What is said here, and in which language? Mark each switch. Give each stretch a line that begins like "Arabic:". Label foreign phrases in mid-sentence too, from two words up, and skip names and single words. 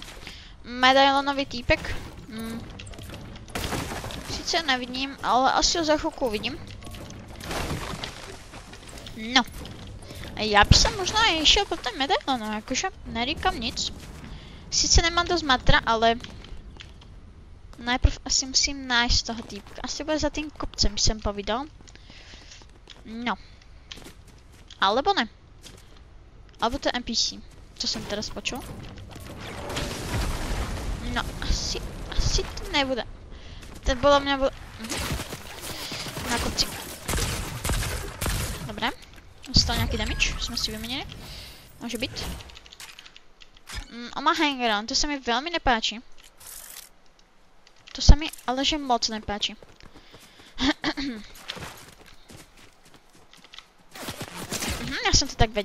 Czech: Medailonový týpek. Sice nevidím, ale asi ho za chvilku uvidím. No. Já bych se možná i šel po ten medailon, jakože neříkám nic. Sice nemám dost matra, ale...
Slovak: Najprv asi musím nájsť toho týpka. Asi bude za tým kopcem, by som povedal. No. Alebo ne. Alebo to je NPC.
Czech: Co jsem
Slovak: teraz počul? No, asi to nebude. To podľa mňa bude... Na kopci.
Czech: Dobre. Dostal nějaký damage,
Slovak: jsme si vymenili.
Czech: Může být. On má hangaround, to se mi velmi nepáčí. To se mi ale že moc nepáčí. Já jsem to tak věděl.